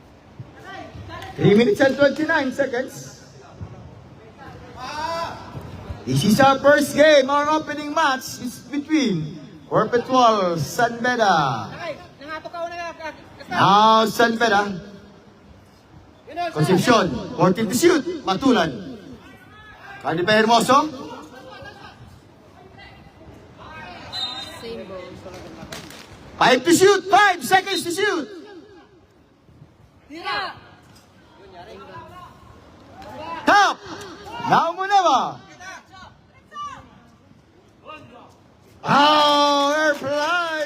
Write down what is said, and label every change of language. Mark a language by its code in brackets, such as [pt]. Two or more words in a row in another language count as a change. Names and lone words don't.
[en] Three minutes and 29 seconds. This is our first game. Our opening match is between Perpetual San Beda. Now San Beda. Concepcion, 14 to shoot. Matulan. Kani pa Hermoso. Same ball. 5 to shoot. 5 seconds to shoot. Top. Now Muneva. Power fly.